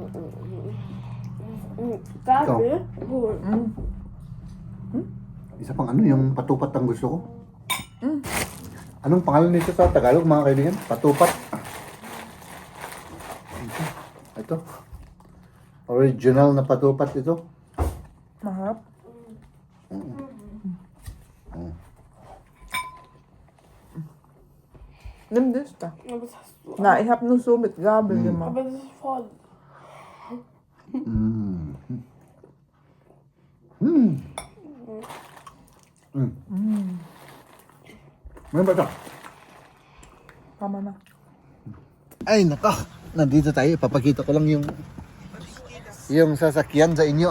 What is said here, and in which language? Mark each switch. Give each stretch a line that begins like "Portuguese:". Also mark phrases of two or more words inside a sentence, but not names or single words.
Filipino: Gabi? Isa pang ano, yung patupat ang gusto ko. Anong pangalan nito sa Tagalog, mga kaibigan? Patupat. Ito. Original na patupat ito.
German: Mahap. Nimm das da. Ja, was hast du? Na, ich habe nur so mit Gabel gemacht. Aber das ist voll.
Filipino: May ba ito? Tama na. Ay, nako. Nandito tayo. Papakita ko lang yung sasakyan sa inyo.